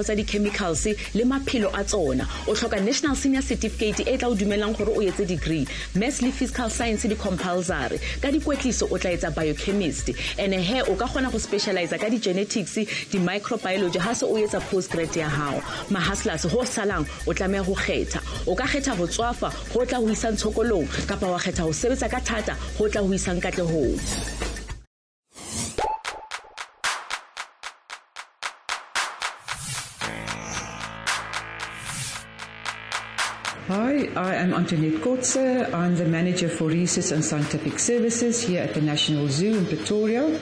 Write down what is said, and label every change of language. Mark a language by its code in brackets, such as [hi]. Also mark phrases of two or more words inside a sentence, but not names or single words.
[st] tsa di-chemicals le maphelo a tsona o hloka [en] national senior certificate [st] e tla o dumelang gore o etse [en] degree maths [st] le [en] physical science [st] di compulsory ka dikwetliso o tla etsa biochemistry ene he o ka gona go specialize ka di genetics di microbiology ha se o etsa postgrad ya hao ma hustlers ho salang o tlamea go kgetha o ka kgetha go tswafa go tla ho isa ntshokolong kapa wa kgetha go sebetsa ka thata go tla ho isa nkatlehong. [en] Hi, I am Antoinette Kotze. I'm the Manager for Research and Scientific Services here at the National Zoo in Pretoria.